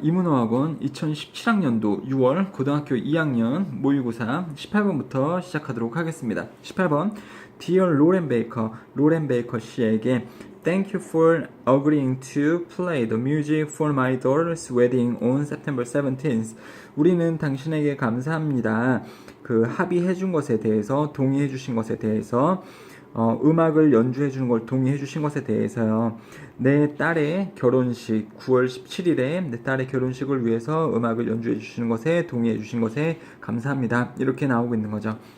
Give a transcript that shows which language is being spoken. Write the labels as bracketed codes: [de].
[ko] 이문어학원 2017학년도 6월 고등학교 2학년 모의고사 18번부터 시작하도록 하겠습니다. [en] 18번 Dear 로렌 베이커, 로렌 베이커 씨에게 Thank you for agreeing to play the music for my daughter's wedding on September 17th. [ko] 우리는 당신에게 감사합니다. 그 합의해 준 것에 대해서, 동의해 주신 것에 대해서 음악을 연주해 주는 걸 동의해 주신 것에 대해서요. 내 딸의 결혼식 9월 17일에 내 딸의 결혼식을 위해서 음악을 연주해 주시는 것에 동의해 주신 것에 감사합니다. 이렇게 나오고 있는 거죠.